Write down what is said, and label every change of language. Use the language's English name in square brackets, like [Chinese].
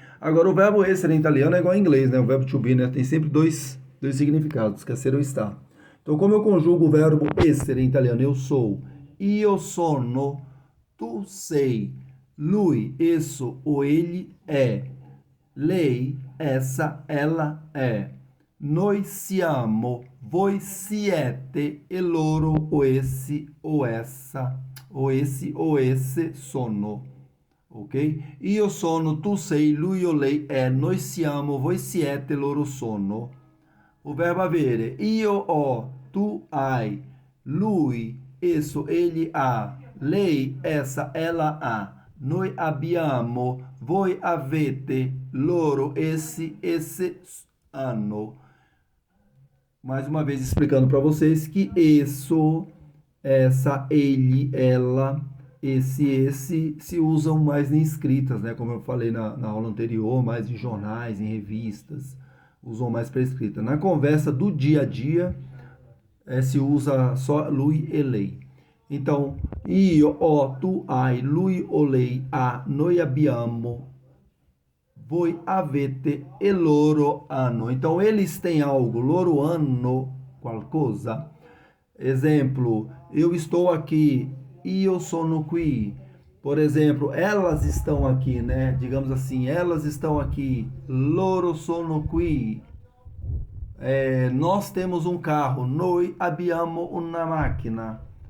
[Portuguese] Agora, o verbo essere em italiano é igual ao inglês, né? O verbo to be, né? Tem sempre dois significados, que é ser ou estar. Então, como eu conjugo o verbo essere em italiano? Eu sou, [Italian] io sono, tu sei, [Portuguese] lui, esso ou ele é, lei, essa, ela é. [Italian] noi siamo, voi siete e loro o essi o essa, o essi o esse sono, ok? Io sono, tu sei, lui o lei è, noi siamo, voi siete, loro sono. O verbo avere, io ho, tu hai, lui, esso, egli ha, lei, essa, ela ha, noi abbiamo, voi avete, loro, essi, esse hanno. [Portuguese] Mais uma vez explicando para vocês que isso, essa, ele, ela, esse se usam mais em escritas, né? Como eu falei na aula anterior, mais em jornais, em revistas, usam mais para escrita. Na conversa do dia a dia, se usa só lui e lei. [Italian] Então, io, ho, tu hai, lui o lei ha, noi abbiamo, voi avete e loro hanno. [Portuguese] Então, eles têm algo, [Italian] loro hanno qualcosa. [Portuguese] Exemplo, eu estou aqui, [Italian] io sono qui. [Portuguese] Por exemplo, elas estão aqui, né? Digamos assim, elas estão aqui, [Italian] loro sono qui. [Portuguese] Nós temos um carro, [Italian] noi abbiamo una macchina.